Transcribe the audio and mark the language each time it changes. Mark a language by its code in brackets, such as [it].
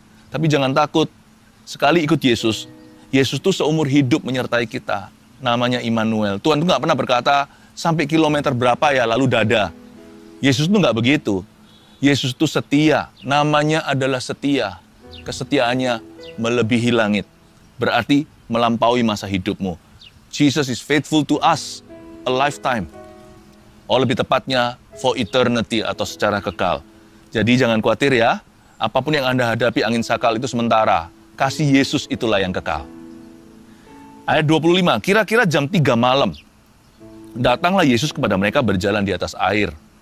[id] Tapi jangan takut, sekali ikut Yesus, Yesus tuh seumur hidup menyertai kita. Namanya Immanuel. Tuhan tuh nggak pernah berkata, sampai kilometer berapa ya lalu dada. Yesus tuh nggak begitu. Yesus tuh setia, namanya adalah setia. Kesetiaannya melebihi langit. Berarti melampaui masa hidupmu. [en] Jesus is faithful to us a lifetime. [id] Oh lebih tepatnya, [en] for eternity [id] atau secara kekal. Jadi jangan khawatir ya. Apapun yang Anda hadapi angin sakal itu sementara. Kasih Yesus itulah yang kekal. Ayat 25, kira-kira jam 3 malam. Datanglah Yesus kepada mereka berjalan di atas air.